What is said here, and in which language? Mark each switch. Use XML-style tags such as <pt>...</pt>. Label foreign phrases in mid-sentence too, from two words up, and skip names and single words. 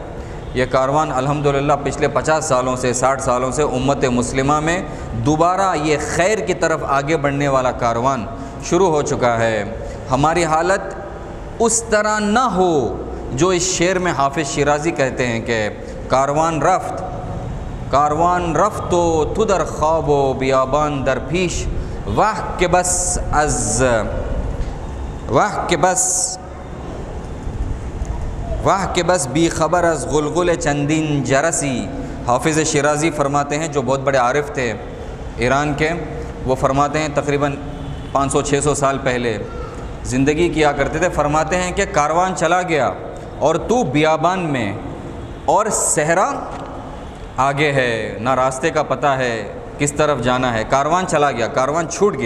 <ur>یہ کاروان الحمدللہ پچھلے 50 سالوں سے 60 سالوں سے امت مسلمہ میں دوبارہ یہ خیر کی طرف آگے بڑھنے والا کاروان شروع ہو چکا ہے۔ ہماری حالت اس طرح نہ ہو جو اس شعر میں حافظ شیرازی کہتے ہیں کہ</ur> <fa>کاروان رفت و تو در خواب و بیابان در پیش، واہ کہ بس بی خبر از غلغل چندین جرسی۔</fa> <ur>حافظ شیرازی فرماتے ہیں، جو بہت بڑے عارف تھے ایران کے، وہ فرماتے ہیں تقریباً 500-600 سال پہلے زندگی کیا کرتے تھے، فرماتے ہیں کہ کاروان چلا گیا اور تو بیابان میں، اور صحرا آگے ہے، نہ راستے کا پتہ ہے کس طرف جانا ہے، کاروان چلا گیا، کاروان چھوٹ گیا۔</ur>